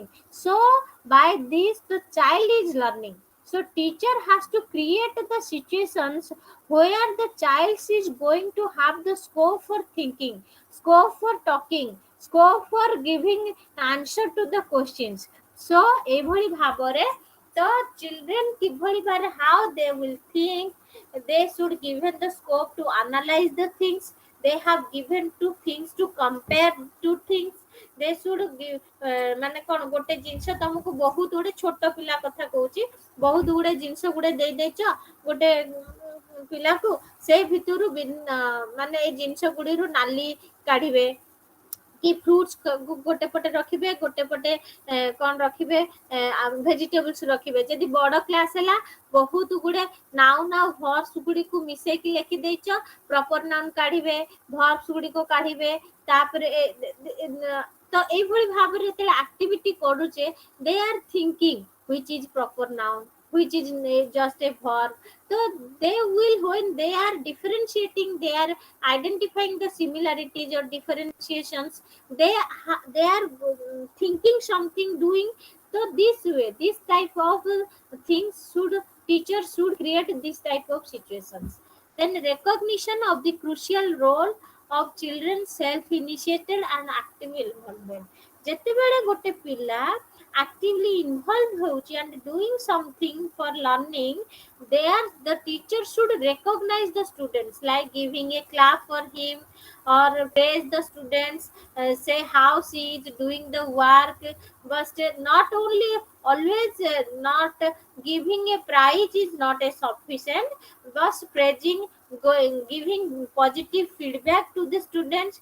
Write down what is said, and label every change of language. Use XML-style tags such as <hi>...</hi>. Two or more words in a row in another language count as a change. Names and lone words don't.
<en>So by this the child is learning. So teacher has to create the situations where the child is going to have the scope for thinking, scope for talking, scope for giving answer to the questions. So</en> <or>ଏଭଳି ଭାବରେ</or> <en>the children</en> <or>କିଭଳି ଭାବରେ</or> <en>how they will think, they should given the scope to analyze the things, they have given two things to compare two things, they should give</en> <or>ମାନେ କଣ ଗୋଟେ ଜିନିଷ ତମକୁ ବହୁତ ଗୁଡେ ଛୋଟ ପିଲା କଥା କହୁଛି, ବହୁତ ଗୁଡେ ଜିନିଷ ଗୁଡେ ଦେଇ ଦେଇଛ ଗୋଟେ ପିଲାକୁ, ସେଇ ଭିତରୁ ମାନେ ଏଇ ଜିନିଷ ଗୁଡିରୁ ନାଲି କାଢିବେ କି ଫ୍ରୁଟ୍ସ ଗୋଟେ ପଟେ ରଖିବେ, ଗୋଟେ ପଟେ କଣ ରଖିବେ, ଭେଜିଟେବଲ୍ସ ରଖିବେ। ଯଦି ବଡ କ୍ଲାସ ହେଲା ବହୁତ ଗୁଡେ</or> <en>noun noun verbs</en> <or>ଗୁଡିକୁ ମିଶେଇକି ଲେଖି ଦେଇଛ,</or> <en>proper noun</en> <or>କାଢିବେ, ଭର୍ବସ ଗୁଡିକୁ କାଢିବେ, ତାପରେ ତ ଏଇଭଳି ଭାବରେ ଯେତେବେଳେ ଆକ୍ଟିଭିଟି କରୁଛେ,</or> <en>they are thinking which is proper noun, which is just a verb. So they will, when they are differentiating, they are identifying the similarities or differentiations, they are thinking something, doing. So this way, this type of things should, teachers should create this type of situations. Then recognition of the crucial role of children self initiated and active involvement.</en> <or>ଯେତେବେଳେ ଗୋଟେ ପିଲା</or> <en>actively involved ହେଉଛି and doing something for learning, there the teacher should recognize the students, like giving a clap for him or praise the students, say how she is doing the work. But not only always, not giving a prize is not a sufficient, but praising, giving positive feedback to the students.</en>